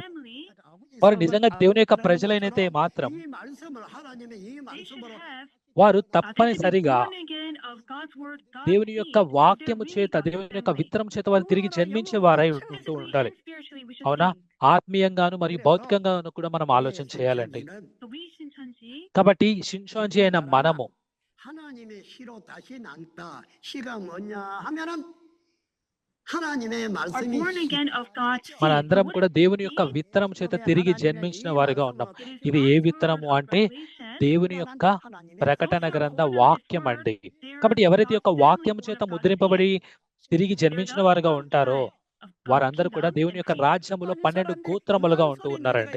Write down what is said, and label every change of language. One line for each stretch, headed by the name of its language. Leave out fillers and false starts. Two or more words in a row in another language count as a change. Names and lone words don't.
Telugu: వారు నిజంగా దేవుని యొక్క ప్రజలైనతే మాత్రం వారు తప్పనిసరిగా దేవుని యొక్క వాక్యము చేత, దేవుని యొక్క విత్తనం చేత వారు తిరిగి జన్మించే వారై ఉంటూ ఉండాలి. అవునా? ఆత్మీయంగాను మరియు భౌతికంగాను కూడా మనం ఆలోచన చేయాలండి. కాబట్టి షిన్షాంజీ అయిన మనము
Korean: 하나님의 시로 다시 남다. 시가 뭐냐 하면은 하나님의 말씀이
Telugu: మనందరం కూడా దేవుని యొక్క విత్తనం చేత తిరిగి జన్మించిన వారిగా ఉన్నాం. ఇది ఏ విత్తనము అంటే దేవుని యొక్క ప్రకటన గ్రంథ వాక్యం అండి. కాబట్టి ఎవరైతే యొక్క వాక్యం చేత ముద్రింపబడి తిరిగి జన్మించిన వారుగా ఉంటారో వారందరూ కూడా దేవుని యొక్క రాజ్యములో 12 గోత్రములుగా ఉంటూ ఉన్నారండి.